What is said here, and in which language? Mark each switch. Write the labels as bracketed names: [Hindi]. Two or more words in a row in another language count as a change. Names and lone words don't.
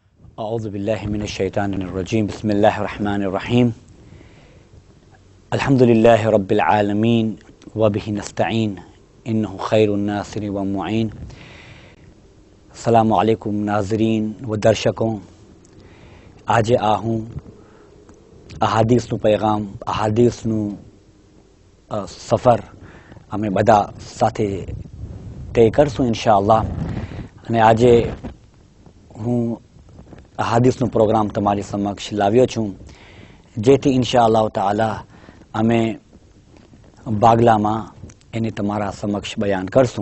[Arabic] أعوذ بالله من الشيطان الرجيم بسم الله الرحمن الرحيم الحمد لله رب العالمين وبه نستعين إنه خير الناصر ومعين السلام عليكم [Hindi] नाज़रीन व दर्शकों [Gujarati] આજે આ હું અહાદીસનું पैगाम અહાદીસનું સફર અમે બધા સાથે તય કરશું ઇન્શાઅલ્લાહ અને આજે હું અહાદીસનો પ્રોગ્રામ તમારી સમક્ષ લાવ્યો છું જેથી [Arabic] إن شاء الله تعالى [Gujarati] અમે બાગલામાં એને તમારા સમક્ષ બયાન કરશું।